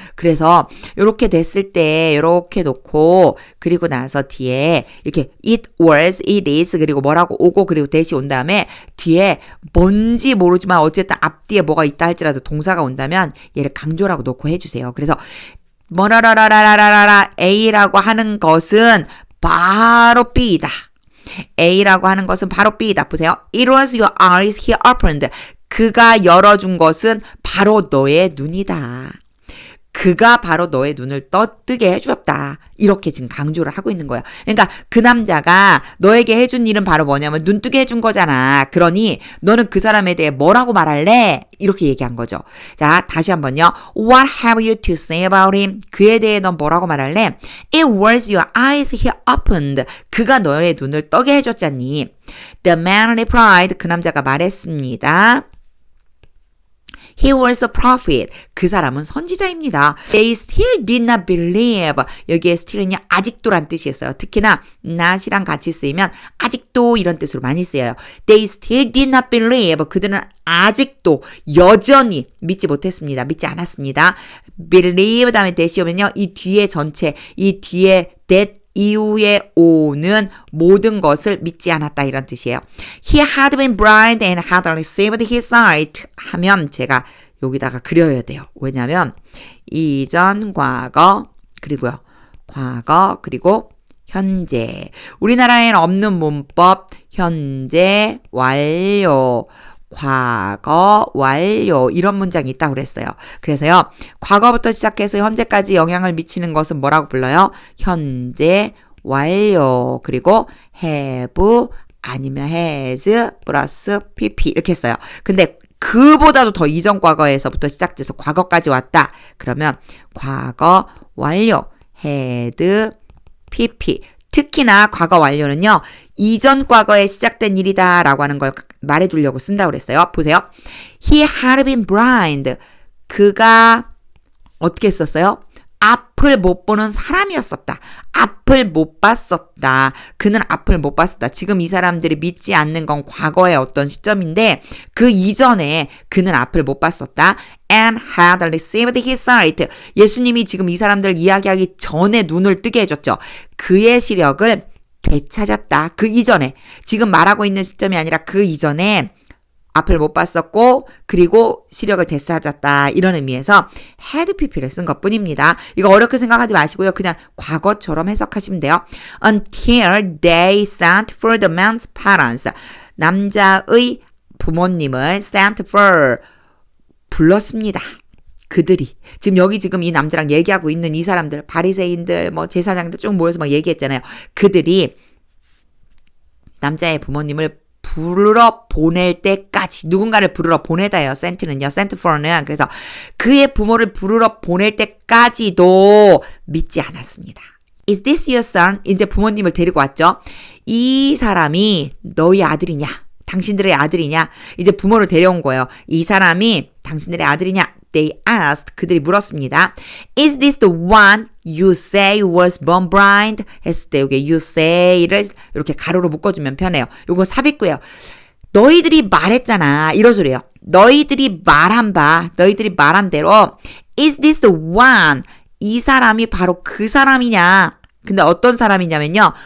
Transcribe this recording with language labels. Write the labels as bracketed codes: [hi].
[ko] 그래서 이렇게 됐을 때 이렇게 놓고 그리고 나서 뒤에 이렇게 it was, it is 그리고 뭐라고 오고 그리고 that이 온 다음에 뒤에 뭔지 모르지만 어쨌든 앞뒤에 뭐가 있다 할지라도 동사가 온다면 얘를 강조라고 놓고 해주세요. 그래서 뭐라라라라라라 A라고 하는 것은 바로 B다. A라고 하는 것은 바로 B다. 보세요. [en] It was your eyes he opened. [ko] 그가 열어준 것은 바로 너의 눈이다. 그가 바로 너의 눈을 떠뜨게 해주었다. 이렇게 지금 강조를 하고 있는 거야. 그러니까 그 남자가 너에게 해준 일은 바로 뭐냐면 눈 뜨게 해준 거잖아. 그러니 너는 그 사람에 대해 뭐라고 말할래? 이렇게 얘기한 거죠. 자, 다시 한번요. [en] What have you to say about him? [ko] 그에 대해 넌 뭐라고 말할래? [en] It was your eyes he opened. [ko] 그가 너의 눈을 떠게 해줬잖니. [en] The man replied. [ko] 그 남자가 말했습니다. [en] He was a prophet. [ko] 그 사람은 선지자입니다. [en] They still did not believe. [ko] 여기에 still은요, 아직도란 뜻이 있어요. 특히나 not이랑 같이 쓰이면 아직도 이런 뜻으로 많이 쓰여요. [en] They still did not believe. [ko] 그들은 아직도 여전히 믿지 못했습니다. 믿지 않았습니다. believe 다음에 that이 오면요, 이 뒤에 전체, 이 뒤에 that 이후에 오는 모든 것을 믿지 않았다 이런 뜻이에요. [en] He had been blind and had received his sight [ko] 하면 제가 여기다가 그려야 돼요. 왜냐하면 이전 과거 그리고요. 과거 그리고 현재. 우리나라에는 없는 문법 현재 완료 과거 완료 이런 문장이 있다고 그랬어요. 그래서요. 과거부터 시작해서 현재까지 영향을 미치는 것은 뭐라고 불러요? 현재 완료 그리고 have 아니면 has 플러스 pp 이렇게 써요. 근데 그보다도 더 이전 과거에서부터 시작돼서 과거까지 왔다. 그러면 과거 완료 had pp 특히나 과거 완료는요. 이전 과거에 시작된 일이다 라고 하는 걸 말해주려고 쓴다고 그랬어요. 보세요. [en] He had been blind. [ko] 그가 어떻게 썼어요? 앞을 못 보는 사람이었었다. 앞을 못 봤었다. 그는 앞을 못 봤었다. 지금 이 사람들이 믿지 않는 건 과거의 어떤 시점인데 그 이전에 그는 앞을 못 봤었다. [en] And had received his sight. [ko] 예수님이 지금 이 사람들 이야기하기 전에 눈을 뜨게 해줬죠. 그의 시력을 되찾았다. 그 이전에 지금 말하고 있는 시점이 아니라 그 이전에 앞을 못 봤었고 그리고 시력을 되찾았다. 이런 의미에서 had pp를 쓴 것뿐입니다. 이거 어렵게 생각하지 마시고요. 그냥 과거처럼 해석하시면 돼요. [en] Until they sent for the man's parents. [ko] 남자의 부모님을 sent for 불렀습니다. 그들이 지금 여기 지금 이 남자랑 얘기하고 있는 이 사람들 바리새인들 뭐 제사장들 쭉 모여서 막 얘기했잖아요. 그들이 남자의 부모님을 부르러 보낼 때까지 누군가를 부르러 보내다예요. sent는요. sent for는 그래서 그의 부모를 부르러 보낼 때까지도 믿지 않았습니다. [en] Is this your son? [ko] 이제 부모님을 데리고 왔죠. 이 사람이 너희 아들이냐? 당신들의 아들이냐? 이제 부모를 데려온 거예요. 이 사람이 당신들의 아들이냐? [en] They asked. [ko] 그들이 물었습니다. [en] Is this the one you say was born blind? [ko] 했을 때 여기 you say를 이렇게 가로로 묶어주면 편해요. 요거 삽입구예요. 너희들이 말했잖아. 이런 소리예요. 너희들이 말한 대로 [en] Is this the one? [ko] 이 사람이 바로 그 사람이냐? 근데 어떤 사람이냐면요.